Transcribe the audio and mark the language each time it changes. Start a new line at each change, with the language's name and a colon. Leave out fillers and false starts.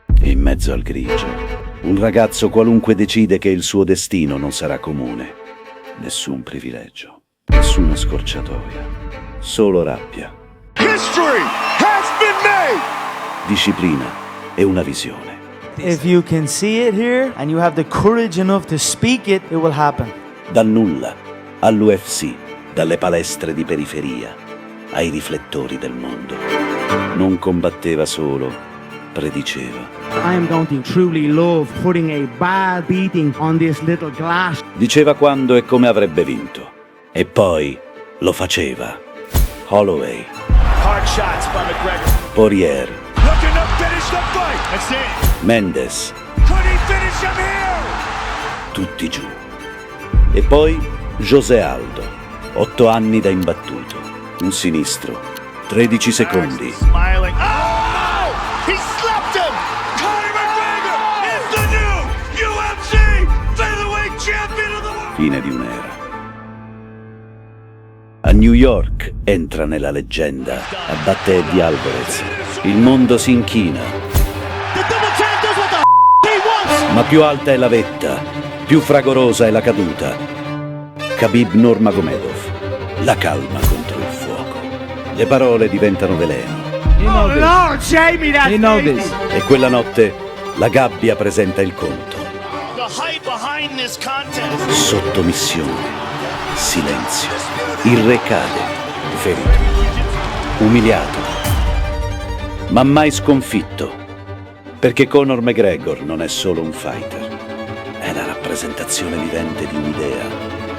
Italian: E in mezzo al grigio, un ragazzo qualunque decide che il suo destino non sarà comune. Nessun privilegio, nessuna scorciatoia, solo rabbia.
English: History has been made!
Italian: Disciplina e una visione.
English: If you can see it here and you have the courage enough to speak it, it will happen.
Italian: Dal nulla all'UFC, dalle palestre di periferia ai riflettori del mondo. Non combatteva solo, prediceva.
English: I am going to truly love putting a bad beating on this little glass.
Italian: Diceva quando e come avrebbe vinto. E poi lo faceva. Holloway.
English: Hard shots by McGregor. Poirier. Looking to finish the fight. That's it. Mendes. Could he finish him here?
Italian: Tutti giù. E poi José Aldo. 8 anni da imbattuto. Un sinistro. 13 secondi.
English: Smiling. Oh! He slapped him! Conor McGregor is the new UFC featherweight champion of the world!
Italian: Fine di un'era. A New York entra nella leggenda, abbatte Eddie Alvarez. Il mondo si inchina. Ma più alta è la vetta, più fragorosa è la caduta. Khabib Nurmagomedov, la calma contro il fuoco. Le parole diventano veleno.
English: Oh no, Jamie, that's
Italian: E quella notte la gabbia presenta il conto.
English: The hype behind this contest.
Italian: Sottomissione, silenzio. Il re cade, ferito, umiliato, ma mai sconfitto. Perché Conor McGregor non è solo un fighter, è la rappresentazione vivente di un'idea.